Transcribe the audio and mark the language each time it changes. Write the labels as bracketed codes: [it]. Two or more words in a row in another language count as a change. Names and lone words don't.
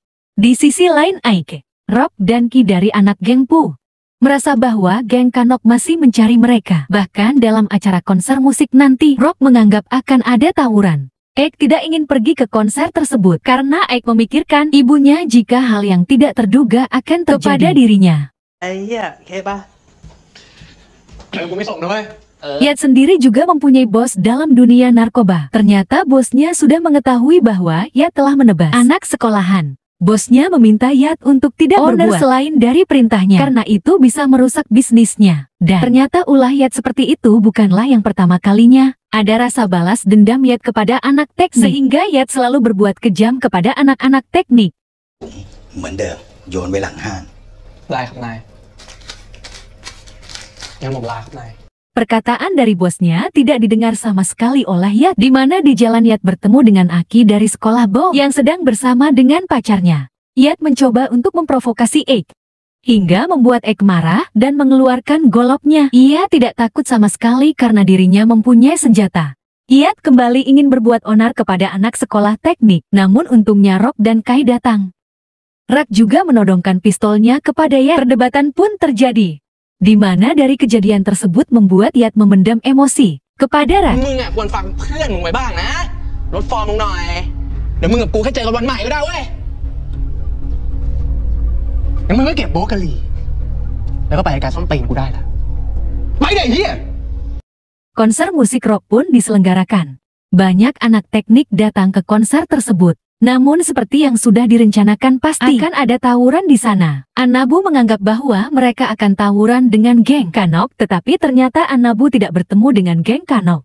[id] Di sisi lain Aike Rob dan Ki dari anak geng Pu merasa bahwa geng Kanok masih mencari mereka. Bahkan dalam acara konser musik nanti, Rob menganggap akan ada tawuran. Ek tidak ingin pergi ke konser tersebut karena Ek memikirkan ibunya jika hal yang tidak terduga akan terjadi kepada dirinya. Gue mớiส่งด้วย Yat sendiri juga mempunyai bos dalam dunia narkoba. Ternyata bosnya sudah mengetahui bahwa Yat telah menebas anak sekolahan. Bosnya meminta Yat untuk tidak berbuat selain dari perintahnya, karena itu bisa merusak bisnisnya. Dan ternyata ulah Yat seperti itu bukanlah yang pertama kalinya. Ada rasa balas dendam Yat kepada anak teknik, sehingga Yat selalu berbuat kejam kepada anak-anak teknik. [th] เหมือนเดิมโยนไปหลังห้าง ได้ครับนายงั้นผมลาครับนาย [id] Perkataan dari bosnya tidak didengar sama sekali oleh Yat, di mana di jalan Yat bertemu dengan Aki dari sekolah Bo yang sedang bersama dengan pacarnya. Yat mencoba untuk memprovokasi Ek, hingga membuat Ek marah dan mengeluarkan goloknya. Ia tidak takut sama sekali karena dirinya mempunyai senjata. Yat kembali ingin berbuat onar kepada anak sekolah teknik, namun untungnya Rob dan Kai datang. Rak juga menodongkan pistolnya kepada Yat. Perdebatan pun terjadi, di mana dari kejadian tersebut membuat Yat memendam emosi kepada Rak. [th] มึงอ่ะควรฟังเพื่อนมึงไว้บ้างนะลดฟอร์มมึงหน่อยเดี๋ยวมึงกับกูแค่เจอกันวันใหม่ก็ได้เว้ยงั้นมึงก็เก็บโบ๊ะกะหรี่แล้วก็ไปการส้นตีนกูได้ละไปเดี๋ยวเฮีย [id] Konser musik rock pun diselenggarakan. Banyak anak teknik datang ke konser tersebut. Namun seperti yang sudah direncanakan pasti akan ada tawuran di sana. Anabu menganggap bahwa mereka akan tawuran dengan geng Kanok, tetapi ternyata Anabu tidak bertemu dengan geng Kanok.